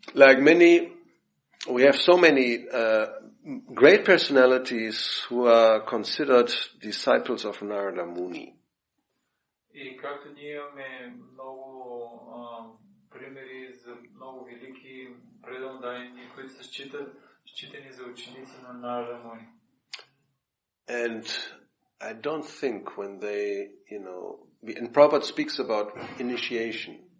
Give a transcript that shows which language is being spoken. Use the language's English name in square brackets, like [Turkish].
[English] Like we have so many great personalities who are considered disciples of Narada Muni. [Bulgarian] И както ние имаме много примери за много велики преданодайни, които са считани за ученици на Нарада Муни. [English] And I don't think when they, and Prabhupada speaks about initiation.